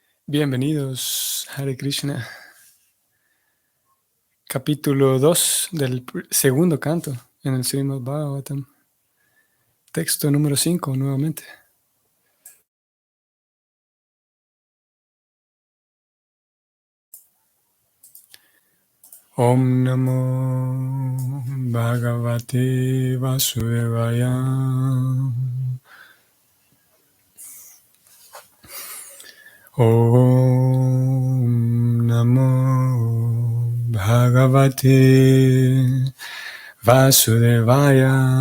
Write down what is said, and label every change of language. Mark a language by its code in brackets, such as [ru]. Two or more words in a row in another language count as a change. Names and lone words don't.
[es] Bienvenidos, Hare Krishna. Capítulo 2 del segundo canto en el Srimad Bhagavatam. Texto número 5 nuevamente. [sa] ॐ नमो भगवते वासुदेवाय. ॐ नमो भगवते वासुदेवाय.